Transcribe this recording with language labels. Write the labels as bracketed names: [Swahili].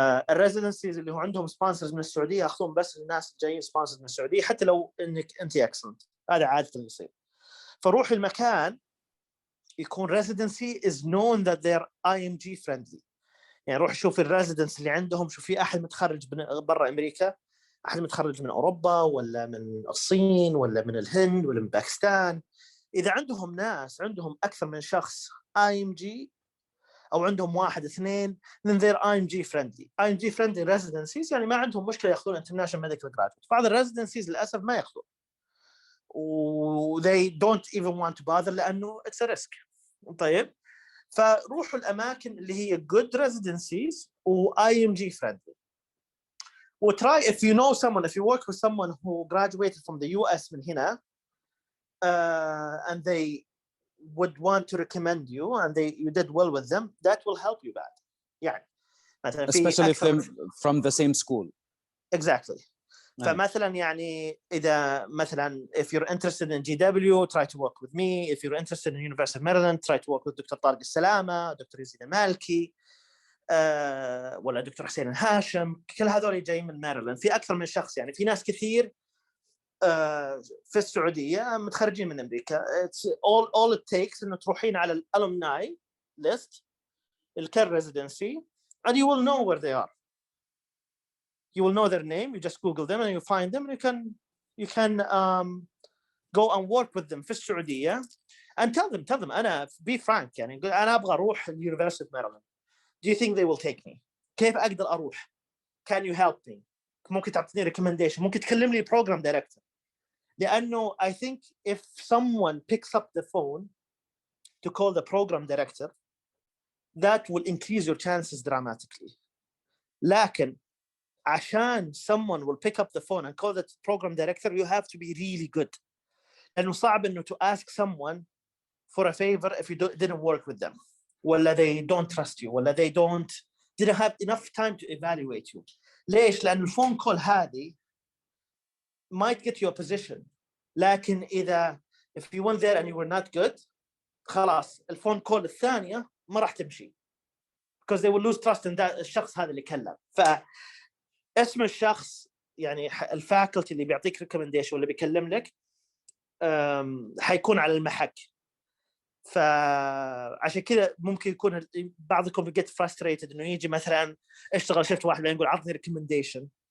[Arabic] الريزيدنسيز اللي هو عندهم سبونسرز من السعودية ياخذون بس الناس جايين سبونسرز من السعودية حتى لو أنك أنت اكسلنت. هذا عادة اللي يصير. فروح المكان يكون [English] residency is known that they're IMG friendly. [Arabic] يعني روح شوف الريزيدنس اللي عندهم, شوف في أحد متخرج برا أمريكا, أحد متخرج من أوروبا ولا من الصين ولا من الهند ولا من باكستان. إذا عندهم ناس عندهم أكثر من شخص IMG أو عندهم واحد اثنين, [English] then they're IMG friendly. [Arabic] IMG friendly residencies يعني ما عندهم مشكلة يأخذون international medical graduate. بعض الريزيدنسيز للأسف ما يأخذون [English] و they don't even want to bother لأنه it's a risk. [Arabic] طيب فروحوا الأماكن اللي هي good residencies و IMG friendly. [English] وtry if you know someone, if you work with someone who graduated from the US [Arabic] من هنا, [English] and they would want to recommend you and you did well with them, that will help you back. [Arabic] يعني مثلا [English] especially if they're from the same school. Exactly. [Arabic] فمثلا يعني إذا مثلا [English] if you're interested in GW, try to work with me. If you're interested in University of Maryland, try to work with Dr. [Arabic] طارق السلامة, Dr. يزيد المالكي, ولا دكتور حسين الهاشم. كل هذول جايين من ماريلاند. في أكثر من شخص, يعني في ناس كثير في السعودية متخرجين من أمريكا. [English] It's all it takes [Arabic] إنه تروحين على [English] alumni list الكير residency and you will know where they are. You will know their name. You just Google them and you find them, and you can go and work with them في السعودية and tell them أنا be frank, [Arabic] يعني أنا أبغى أروح University of Maryland. [English] Do you think they will take me? [Arabic] كيف أقدر أروح? [English] Can you help me? ممكن تعطيني recommendation, [Arabic] ممكن تكلم لي program director. [English] لأنه I think if someone picks up the phone to call the program director, that will increase your chances dramatically. لكن عشان someone will pick up the phone and call the program director, you have to be really good. [Arabic] لأنه صعب إنه [English] to ask someone for a favor if you didn't work with them, ولا they don't trust you, ولا they didn't have enough time to evaluate you. [Arabic] ليش؟ لأن الفون كول هذه [English] might get you a position، [Arabic] لكن إذا [English] if you went there and you were not good، [Arabic] خلاص الفون كول الثانية ما راح تمشي [English] because they will lose trust in that [Arabic] الشخص هذا اللي كلم. فاسم الشخص يعني الفاكولتي اللي بيعطيك recommendation واللي بيكلم لك حيكون على المحك. فعشان كذا ممكن يكون بعضكم [English] get frustrated [Arabic] انه يجي مثلا اشتغل شفت واحد يقول عطني recommendation.